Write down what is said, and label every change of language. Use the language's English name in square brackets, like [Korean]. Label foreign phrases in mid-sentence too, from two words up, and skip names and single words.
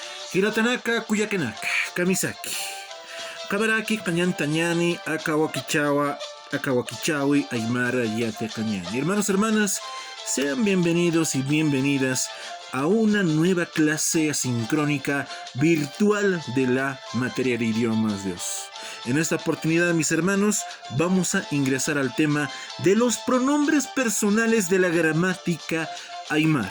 [Aymara] Hiratanaka kuyakenaka, kamisaki. Kabaraki Pañantañani, Akawakichawi, Aymara, Yate Cañani. [Spanish] Hermanos, hermanas, sean bienvenidos y bienvenidas a una nueva clase asincrónica virtual de la materia de idiomas Dios. En esta oportunidad, mis hermanos, vamos a ingresar al tema de los pronombres personales de la gramática Aymara.